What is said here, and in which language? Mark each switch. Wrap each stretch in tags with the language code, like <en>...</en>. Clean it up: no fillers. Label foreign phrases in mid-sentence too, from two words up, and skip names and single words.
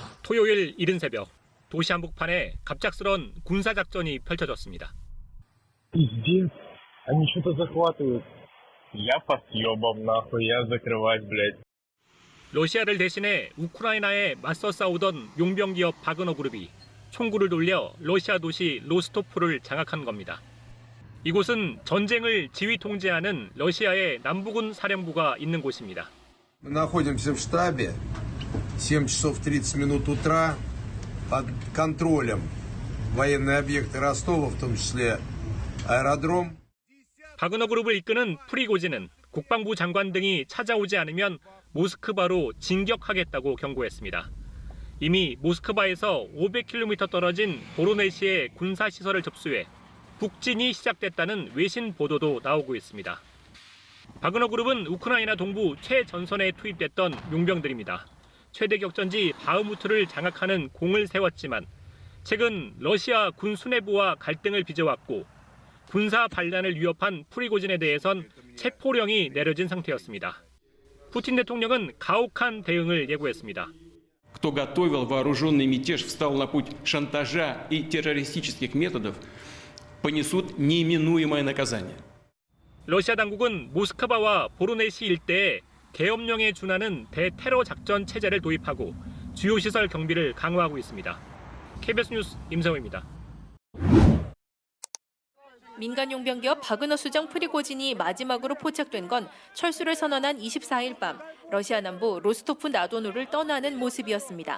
<ko>토요일 이른 새벽 도시 한복판에 갑작스런 군사작전이 펼쳐졌습니다.</ko> <ru>Пиздец, они что-то захватывают. Я по съебам нахуй, я закрывать, блядь.</ru> <ko>러시아를 대신해 우크라이나에 맞서 싸우던 용병 기업 바그너 그룹이 총구를 돌려 러시아 도시 로스토프를 장악한 겁니다. 이곳은 전쟁을 지휘 통제하는 러시아의 남부군 사령부가 있는 곳입니다.</ko> <ru>Мы находимся в штабе. 7 часов 30 минут утра под контролем военные объекты Ростова, в том числе аэродром.</ru> <ko>바그너 그룹을 이끄는 프리고진은 국방부 장관 등이 찾아오지 않으면 모스크바로 진격하겠다고 경고했습니다. 이미 모스크바에서 500km 떨어진 보로네시의 군사시설을 접수해 북진이 시작됐다는 외신 보도도 나오고 있습니다. 바그너 그룹은 우크라이나 동부 최전선에 투입됐던 용병들입니다. 최대 격전지 바흐무트를 장악하는 공을 세웠지만 최근 러시아 군 수뇌부와 갈등을 빚어왔고 군사 반란을 위협한 프리고진에 대해선 체포령이 내려진 상태였습니다. 푸틴 대통령은 가혹한 대응을 예고했습니다.</ko> <ru>Кто готовил вооруженный мятеж, встал на путь шантажа и террористических методов, понесут неминуемое наказание.</ru> <ko>러시아 당국은 모스크바와 보로네시 일대에 계엄령에 준하는 대테러 작전 체제를 도입하고 주요 시설 경비를 강화하고 있습니다. KBS 뉴스 임성호입니다. 민간 용병기업 바그너 수장 프리고진이 마지막으로 포착된 건 철수를 선언한 24일 밤 러시아 남부 로스토프 나도누를 떠나는 모습이었습니다.</ko>